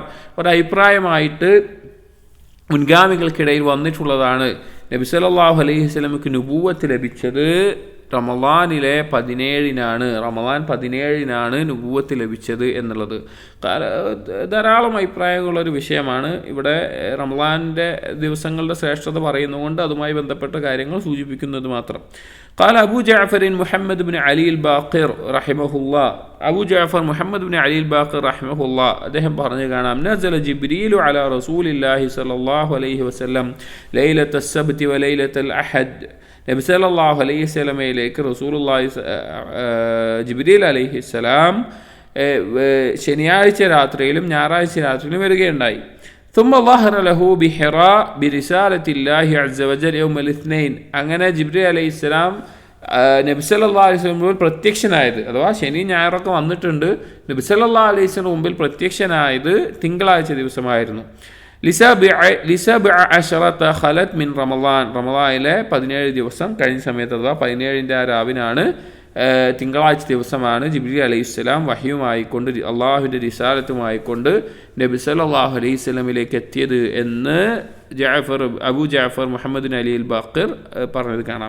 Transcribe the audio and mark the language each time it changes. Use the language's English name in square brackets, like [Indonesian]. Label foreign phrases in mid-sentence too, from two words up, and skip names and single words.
[Malayalam] ഒരു അഭിപ്രായമായിട്ട് മുൻഗാമികൾക്കിടയിൽ വന്നിട്ടുള്ളതാണ് നബി [Arabic] صلى الله عليه وسلم [Malayalam] നുബുവത്ത് ലഭിച്ചത് റമളാനിലെ 17-നാണ്. റമളാൻ 17-നാണ് നുബുവത്ത് ലഭിച്ചത് എന്നുള്ളത് ധാരാളം അഭിപ്രായങ്ങളുള്ളൊരു വിഷയമാണ്. ഇവിടെ റമളാനിൻ്റെ ദിവസങ്ങളുടെ ശ്രേഷ്ഠത പറയുന്നതുകൊണ്ട് അതുമായി ബന്ധപ്പെട്ട കാര്യങ്ങൾ സൂചിപ്പിക്കുന്നത് മാത്രം. [Arabic] قال أبو جعفر محمد بن علي الباقر رحمه الله. أبو جعفر محمد بن علي الباقر رحمه الله [Malayalam] അദ്ദേഹം പറഞ്ഞു കാണാം [Arabic] نزل جبريل على رسول الله صلى الله عليه وسلم ليلة السبت وليلة الأحد. [Malayalam] നബി [Arabic] صلى الله عليه وسلم [Malayalam] റസൂലുള്ളാഹി ജിബ്രീൽ അലൈഹിസ്സലാം ശനിയാഴ്ച രാത്രിയിലും ഞായറാഴ്ച രാത്രിയിലും വരികയുണ്ടായി. [Arabic] ثم ظهر له بحراء برسالة الله عز وجل يوم الاثنين. [Malayalam] അങ്ങനെ ജിബ്രീൽ അലൈഹിസ്സലാം നബി [Arabic] صلى الله عليه وسلم [Malayalam] മുമ്പിൽ പ്രത്യക്ഷനായത്, അഥവാ ശനി ഞായറൊക്കെ വന്നിട്ടുണ്ട്, നബി [Arabic] صلى الله عليه وسلم [Malayalam] മുമ്പിൽ പ്രത്യക്ഷനായത് തിങ്കളാഴ്ച ദിവസമായിരുന്നു. [Arabic] لسبع عشرة خلت من رمضان. [Malayalam] റമളാനിലെ 17 ദിവസം കഴിഞ്ഞ സമയത്ത്, അഥവാ 17-ന്റെ ആ രാവിനാണ്, തിങ്കളാഴ്ച ദിവസമാണ് ജിബ്രീൽ അലൈഹിസ്സലാം വഹ്യുമായിക്കൊണ്ട് അള്ളാഹുവിൻ്റെ റിസാലത്തുമായിക്കൊണ്ട് നബി [Arabic] صلى الله عليه وسلم [Malayalam] എത്തിയത് എന്ന് അബൂ ജഅഫർ മുഹമ്മദ് അലി അൽ ബാഖിർ പറഞ്ഞത് കാണാം.